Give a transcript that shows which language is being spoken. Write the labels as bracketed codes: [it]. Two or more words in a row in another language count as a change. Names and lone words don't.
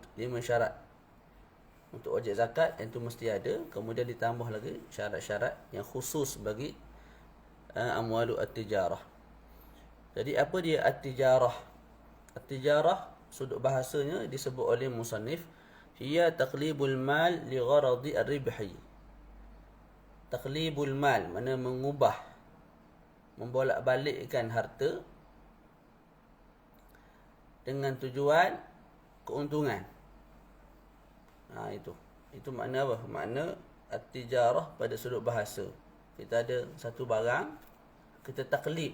[ms] 5 syarat untuk wajib zakat yang itu mesti ada. Kemudian ditambah lagi syarat-syarat yang khusus bagi [ar] أموال التجارة. [ms] Jadi apa dia at-tijarah? At-tijarah sudut bahasanya disebut oleh musannif [ar] هي تقليب المال لغرض الربح. تقليب المال [ms] mana mengubah, membolak-balikkan harta dengan tujuan keuntungan. Itu makna apa? Makna at-tijarah pada sudut bahasa. Kita ada satu barang, kita taklid.